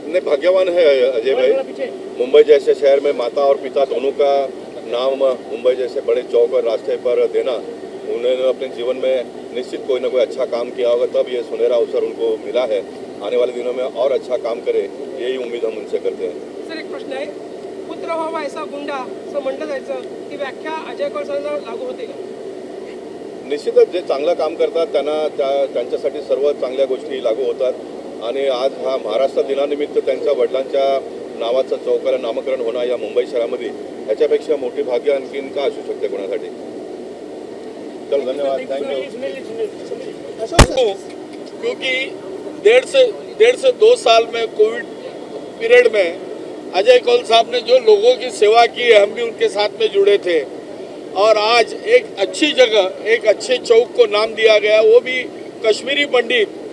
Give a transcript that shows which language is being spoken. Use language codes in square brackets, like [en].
[hi] नहीं, भाग्यवान है अजय भाई। मुंबई जैसे शहर में माता और पिता दोनों का नाम मुंबई जैसे बड़े चौक और रास्ते पर देना, उन्होंने अपने जीवन में निश्चित कोई ना कोई अच्छा काम किया होगा, तब ये सुनहरा अवसर उनको मिला है। आने वाले दिनों में और अच्छा काम करे, यही उम्मीद हम उनसे करते हैं। [mr] सर एक प्रश्न आहे, पुत्र व्हावा ऐसा गुंडा असं म्हटलं जायचं, ती व्याख्या अजय कौल सरांना लागू होते का? निश्चितच जे चांगलं काम करतात त्यांच्यासाठी सर्व चांगल्या गोष्टी लागू होतात आणि आज हा महाराष्ट्र दिनानिमित्त त्यांच्या वडिलांच्या नावाचं चौकाला नामकरण होणं या मुंबई शहरामध्ये ह्याच्यापेक्षा मोठी भाग्य आणखीन का असू शकते कोणासाठी? चल धन्यवाद, थँक्यू। अशोक सर, [hi] क्योंकि डेढ़ से 2 साल में कोविड पीरियड में अजय कौल साहब ने जो लोगों की सेवा की है, हम भी उनके साथ में जुड़े थे और आज एक अच्छी जगह, एक अच्छे चौक को नाम दिया गया, वो भी कश्मीरी पंडित।